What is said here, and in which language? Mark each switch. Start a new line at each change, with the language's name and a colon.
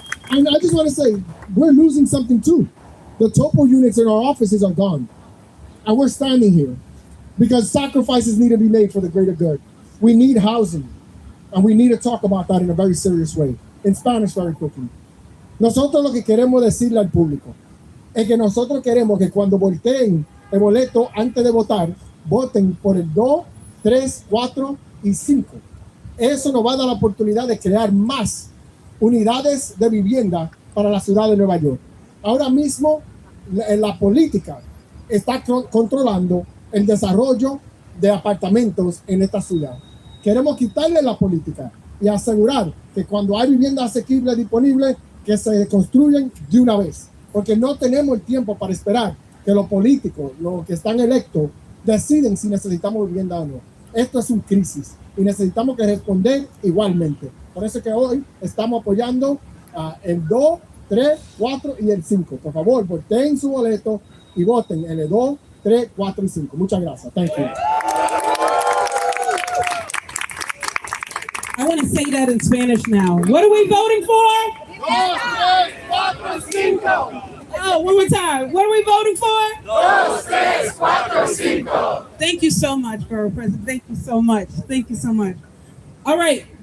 English: And I just want to say, we're losing something too. The topo units in our offices are gone. And we're standing here because sacrifices need to be made for the greater good. We need housing. And we need to talk about that in a very serious way. In Spanish, very quickly.
Spanish: Nosotros lo que queremos decirle al público es que nosotros queremos que cuando volteen el boleto antes de votar, voten por el 2, 3, 4 y 5. Eso nos va a dar la oportunidad de crear más unidades de vivienda para la ciudad de Nueva York. Ahora mismo la política está controlando el desarrollo de apartamentos en esta ciudad. Queremos quitarle la política y asegurar que cuando hay vivienda asequible disponible, que se construyen de una vez. Porque no tenemos el tiempo para esperar que los políticos, los que están electos, deciden si necesitamos vivienda o no. Esto es una crisis y necesitamos que responder igualmente. Por eso que hoy estamos apoyando el 2, 3, 4 y el 5. Por favor, voten su boleto y voten en el 2, 3, 4 y 5. Muchas gracias.
English: Thank you. I want to say that in Spanish now. What are we voting for? 2, 3, 4, 5. Oh, one more time. What are we voting for? 2, 3, 4, 5. Thank you so much, Borough President. Thank you so much. Thank you so much. All right.